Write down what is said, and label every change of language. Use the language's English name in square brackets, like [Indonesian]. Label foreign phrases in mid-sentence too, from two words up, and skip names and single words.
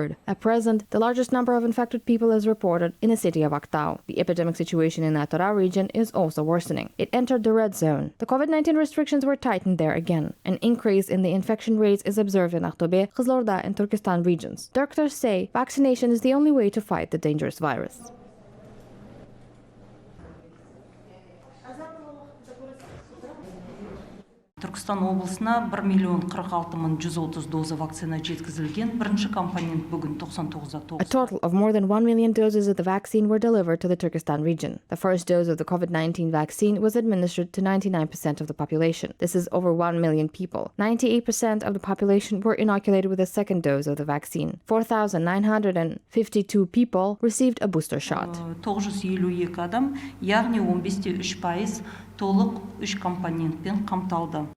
[English] At present, the largest number of infected people is reported in the city of Aktau. The epidemic situation in Atara region is also worsening. It entered the red zone. The COVID-19 restrictions were tightened there again. An increase in the infection rates is observed in Aktobe, Qazlorda, and Turkestan regions. Doctors say vaccination is the only way to fight the dangerous virus. [Kazakh] Түркістан облысына 1,46,130 доза вакцина жеткізілген. Бірінші компонент бүгін 99-да. [English] A total of more than 1 million doses of the vaccine were delivered to the Turkestan region. The first dose of the COVID-19 vaccine was administered to 99% of the population. This is over 1 million people. 98% of the population were inoculated with a second dose of the vaccine. 4,952 people received a booster shot. [Kazakh] 952 адам, яғни 15,3% толық 3 компонентпен қамталды.